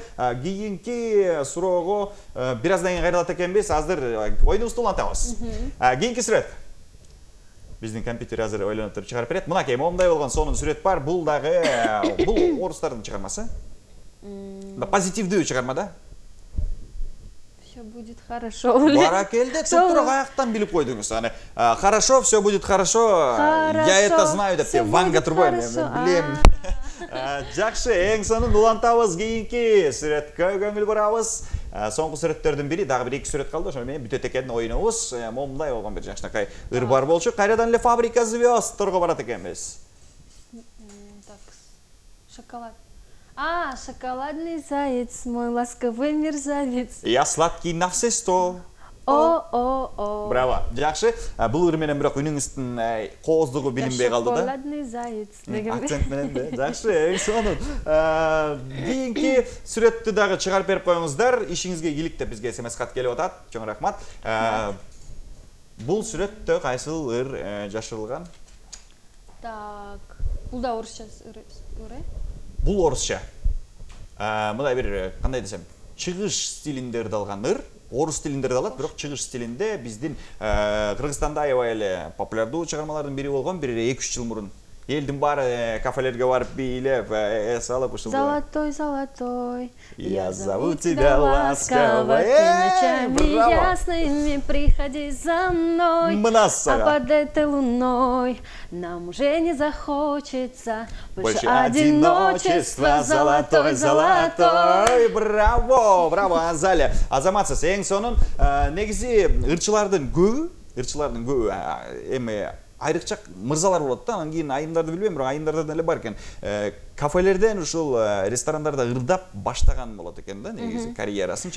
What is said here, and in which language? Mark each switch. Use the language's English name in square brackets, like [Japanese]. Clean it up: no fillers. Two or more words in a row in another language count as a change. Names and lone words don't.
[Kyrgyz] Кийинки суроого бир аздан кийин кайрылат экенбиз. Азыр оюнубузду улантабыз. Кийинки сүрөт. Биздин компьютер азыр ойлонуп туруп чыгарып берет. Мынакей момундай болгон сонун сүрөт бар. Бул дагы бул орустардын чыгармасы. Позитивдүү чыгарма да. [Russian] Все будет хорошо. [Kyrgyz] Баракелде, туруп аяктан билип койдуңуз. [Russian] Аны хорошо, все будет хорошо. Я это знаю [Kyrgyz] деп Ванга Турбой билем. Жакшы, эң сонун улантабыз кийинки сүрөткө көңүл бурабыз. Соңку сүрөттөрдүн бири, дагы бир эки сүрөт калды. Ошо менен бүтөт экенин оюнубуз. Момундай болгон бир жакшынакай ыр бар болчу. Кайрадан эле фабрика звёздторго барат экенбиз. [Russian] Так, шоколад. Шоколадный заяц, мой ласковый мерзавец. Я сладкий на все сто. О. [Kyrgyz] Браво. Жакшы. Бул ыр менен бирок үнүңүздүн кооздугу билинбей калды да. Шоколадный заяц деген. Акцент менен да. Жакшы, эң сонун. Кийинки сүрөттү дагы чыгарып берип коюңуздар. Ишиңизге ийгилик деп бизге SMS кат келип атат. Чоң рахмат. Бул сүрөттө кайсыл ыр жашырылган? Так, бул да орусча ыр. Бул орусча. Мындай бир кандай десем, чыгыш стилинде ырдалган ыр. Орус тилинде ырдалат, бирок чыгыш стилинде биздин Кыргызстанда аябай эле популярдуу чыгармалардын бири болгон, бир 2-3 жыл мурун элдин баары кафелерге барып бийлеп, салып ушул. [Russian] Золотой, золотой, я зову тебя ласково, ночами ясными приходи за мной, а под этой луной нам уже не захочется больше одиночества. Золотой, золотой. [Kyrgyz] Браво, Азалия. Азаматсыз, эң сонун негизи ырчылардын көбү эми айрыкча мырзалар болот да, анан кийин айымдарды билбейм, бирок айымдардан эле бар экен. Кафелерден ушул ресторандарда ырдап баштаган болот экен да, негизи карьерасынчы.